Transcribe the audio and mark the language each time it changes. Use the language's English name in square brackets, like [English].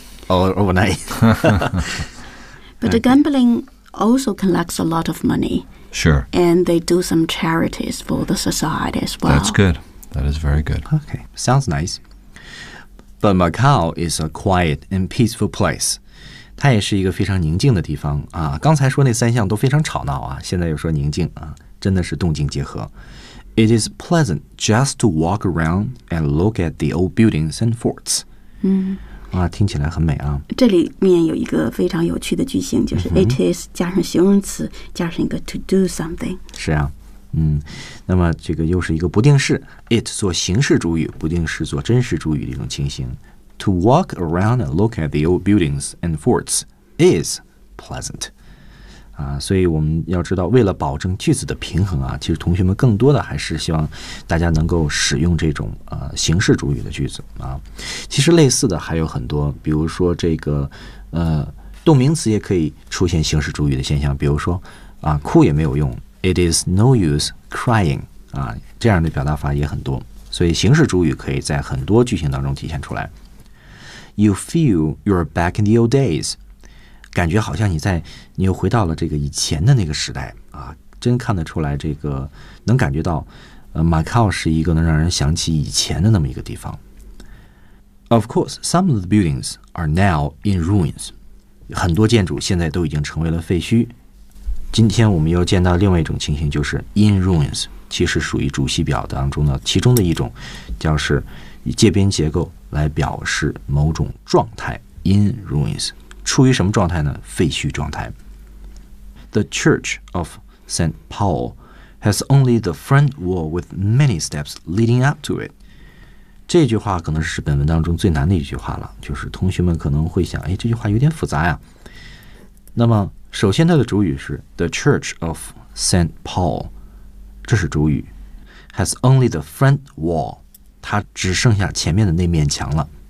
[English] All overnight. But the gambling also collects a lot of money. Sure. And they do some charities for the society as well. That's good. That is very good. Okay. Sounds nice. But Macau is a quiet and peaceful place. [Chinese] 它也是一个非常宁静的地方啊！刚才说那三项都非常吵闹啊，现在又说宁静啊，真的是动静结合。 [English] It is pleasant just to walk around and look at the old buildings and forts. 嗯， [Chinese] 啊，听起来很美啊。这里面有一个非常有趣的句型，就是 [English] it is [Chinese] 加上形容词，加上一个 [English] to do something。 [Chinese] 是啊，嗯，那么这个又是一个不定式 ，it 做形式主语，不定式做真实主语的一种情形。 [English] To walk around and look at the old buildings and forts is pleasant. [Chinese] 啊，所以我们要知道，为了保证句子的平衡啊，其实同学们更多的还是希望大家能够使用这种形式主语的句子啊。其实类似的还有很多，比如说这个动名词也可以出现形式主语的现象，比如说啊，哭也没有用 ， [English] It is no use crying. [Chinese] 啊，这样的表达法也很多，所以形式主语可以在很多句型当中体现出来。 [English] You feel you're back in the old days. [Chinese] 感觉好像你又回到了这个以前的那个时代啊，真看得出来这个能感觉到Macau 是一个能让人想起以前的那么一个地方。 [English] Of course, some of the buildings are now in ruins. [Chinese] 很多建筑现在都已经成为了废墟。今天我们又见到另外一种情形，就是 [English] in ruins, [Chinese] 其实属于主系表当中的其中的一种，叫是以介边结构来表示某种状态 ，in ruins， 处于什么状态呢？废墟状态。 [English] The Church of St. Paul has only the front wall with many steps leading up to it. [Chinese] 这句话可能是本文当中最难的一句话了，就是同学们可能会想，哎，这句话有点复杂呀。那么首先它的主语是 [English] The Church of St. [Chinese] Paul， 这是主语， [English] has only the front wall， [Chinese] 它只剩下前面的那面墙了。